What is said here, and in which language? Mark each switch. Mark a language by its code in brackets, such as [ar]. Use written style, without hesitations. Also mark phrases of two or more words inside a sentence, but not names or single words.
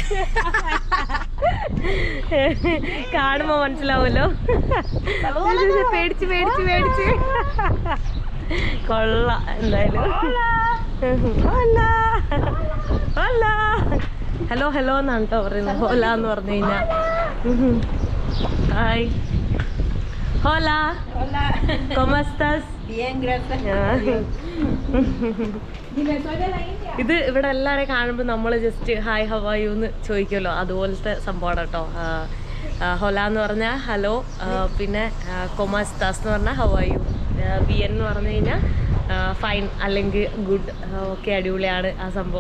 [ml] കാണുമ്പോ മനസ്സിലാവൂലോ. പേടിച്ച് കൊള്ള. എന്തായാലും ഹലോ എന്നാണ് കേട്ടോ പറയുന്നത്. ഹോല എന്ന് പറഞ്ഞു കഴിഞ്ഞാ ഹായ്. [es] Hola. Hola. ¿Cómo estás? Bien, gracias. [ml] ഇത് ഇവിടെ എല്ലാവരെയും കാണുമ്പോൾ നമ്മൾ [en] just hi how are you [ml] എന്ന് ചോദിക്കുമല്ലോ, അതുപോലത്തെ സംഭവമാണ് കേട്ടോ. ഹൊല എന്ന് പറഞ്ഞാൽ ഹലോ, പിന്നെ [es] cómo estás [ml] എന്ന് പറഞ്ഞാൽ [en] how are you, [ml] ബിയൻ എന്ന് പറഞ്ഞു കഴിഞ്ഞാൽ ഫൈൻ അല്ലെങ്കിൽ ഗുഡ്, ഓക്കെ അടിപൊളിയാണ് ആ സംഭവം.